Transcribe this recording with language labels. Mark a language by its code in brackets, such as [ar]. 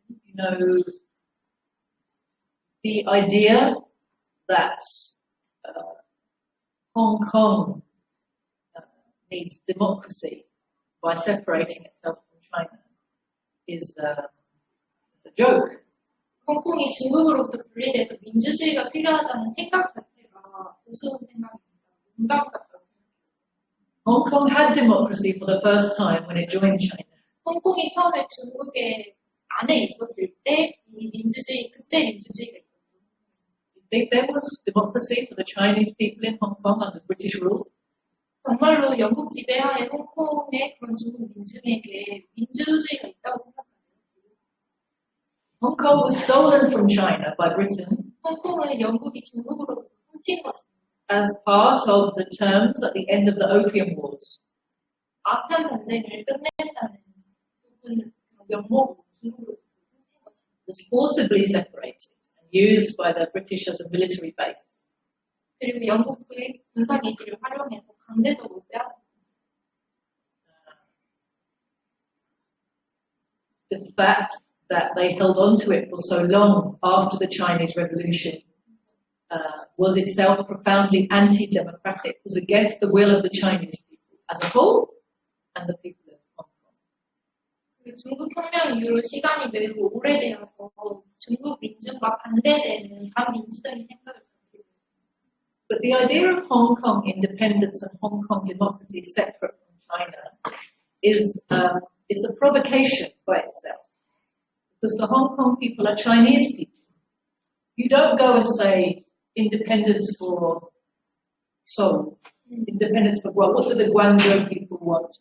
[en] You know, the idea that Hong Kong needs democracy by separating itself from China is a joke. [ko] 홍콩이 중국으로부터 분리돼서 민주주의가 필요하다는 생각 자체가 우스운 생각입니다. 문답 같다고 생각해요. [en] Hong Kong had democracy for the first time when it joined China. [ko] 홍콩이 처음에 중국의 안에 있었을 때 이 그때 민주주의가 있었죠. [en] You think there was democracy for the Chinese people in Hong Kong under British rule? [ko] 정말로 영국 지배하에 홍콩의 그런 중국 민중에게 민주주의가 있다고 생각하세요? [en] Hong Kong was stolen from China by Britain. [ko] 홍콩은 영국이 중국으로부터 훔친 것입니다. [en] as part of the terms at the end of the Opium Wars. [ko] 아편 전쟁을 끝냈다는 부분 명목으로 중국을 훔친 것입니다. [en] Was forcibly separated and used by the British as a military base. [ko] 그리고 영국의 군사기지를 활용해서 강제적으로 빼앗습니다. [en] The fact that they held on to it for so long after the Chinese Revolution was itself profoundly anti-democratic. It was against the will of the Chinese people as a whole and the people of Hong Kong. [ko] 그리고 중국 혁명 이후로 시간이 매우 오래되어서 중국 민중과 반대되는 반민주적인 생각을 가지고 있습니다. [en] But the idea of Hong Kong independence and Hong Kong democracy separate from China is a provocation by itself. Because the Hong Kong people are Chinese people. You don't go and say independence for Seoul, independence for what do the Guangzhou people want?